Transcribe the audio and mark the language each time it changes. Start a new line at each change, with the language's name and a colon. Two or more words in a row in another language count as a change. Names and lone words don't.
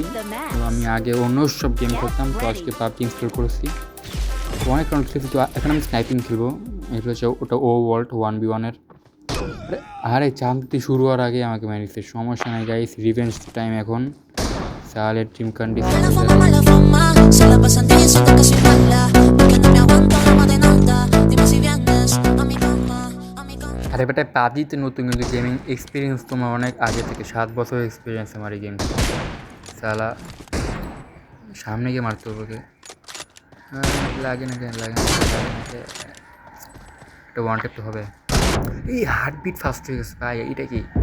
Bangla: তো আমি আগে অন্য সব গেম খেলতাম, তো আজকে পাবজি ইনস্টল করেছি। তো অনেক রাউন্ড খেলছি, তো এখন আমি স্নাইপিং খেলবো। এটা হচ্ছে ওটা ওয়ার্ল্ড 1v1-এর। আরে চাঁদটি শুরু হওয়ার আগে আমাকে মেরে দিচ্ছে, সমস্যা নাই গাইস,
English: revenge time
Bangla: এখন। সালের
English: team condition
Spanish: Mala fama, mala fama, se la pasan diciendo que soy mala, porque no me aguanto la más de nada. Dime si vienes a mi cama, a mi cama.
Bangla: আরে বেটা, পাবজিতে নতুন কিন্তু
English: gaming experience
Bangla: তোমার অনেক আগে থেকে, 7 বছর এক্সপিরিয়েন্স আমার এই গেম। সালা সামনে গিয়ে মারতে হবে ওকে। লাগে না কেন, লাগে না একটা ওয়ান টেপ তো হবে। এই হার্টবিট ফাস্ট হয়ে গেছে ভাই, এটা কি?